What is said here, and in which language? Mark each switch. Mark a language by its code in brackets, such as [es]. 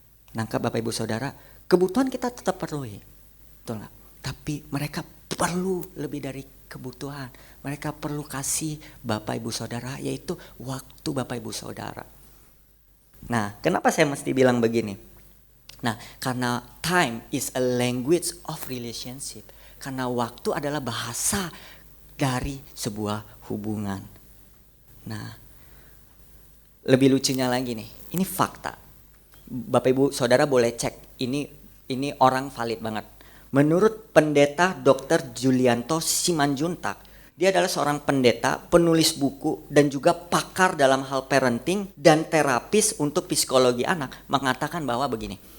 [id] Nangkap Bapak Ibu Saudara, kebutuhan kita tetap penuhi, betul nggak? Tapi mereka perlu lebih dari kebutuhan. Mereka perlu kasih Bapak Ibu Saudara, yaitu waktu Bapak Ibu Saudara. Nah, kenapa saya mesti bilang begini? Nah, karena [en] time is a language of relationship. [id] Karena waktu adalah bahasa dari sebuah hubungan. Nah, lebih lucunya lagi nih, ini fakta. Bapak Ibu Saudara boleh cek, ini orang valid banget. Menurut pendeta Dr. Julianto Simanjuntak, dia adalah seorang pendeta, penulis buku, dan juga pakar dalam hal parenting dan terapis untuk psikologi anak, mengatakan bahwa begini,